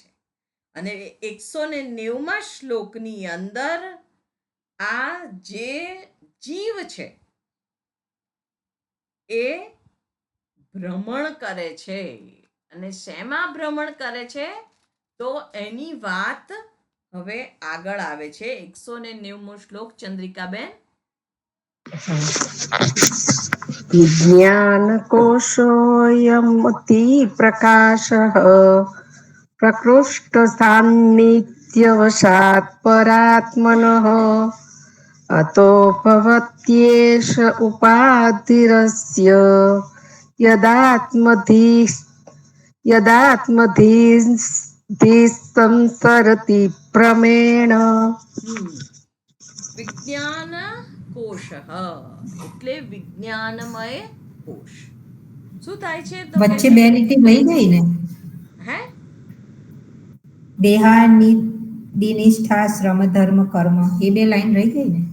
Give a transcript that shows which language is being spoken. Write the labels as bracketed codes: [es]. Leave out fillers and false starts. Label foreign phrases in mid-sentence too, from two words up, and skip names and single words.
[gu] અને 190મા શ્લોકની અંદર આ જે જીવ છે એ ભ્રમણ કરે છે. અને શેમાં ભ્રમણ કરે છે? તો એની વાત હવે આગળ આવે છે. 190મો શ્લોક ચંદ્રિકાબેન. [sa] विज्ञानकोशोऽयमति प्रकाशः प्रकृष्टसान्निध्यवशात् परात्मनः अतो भवत्येष उपाधिरस्य यदात्मधिसंसरति भ्रमेण. [gu] વિજ્ઞાન કોશ એટલે વિજ્ઞાનમય કોશ. શું થાય છે? તો વચ્ચે બે લીટી વહી ગઈ ને. હે દિનિષ્ઠા શ્રમ ધર્મ કર્મ એ બે લાઈન રહી ગઈ ને.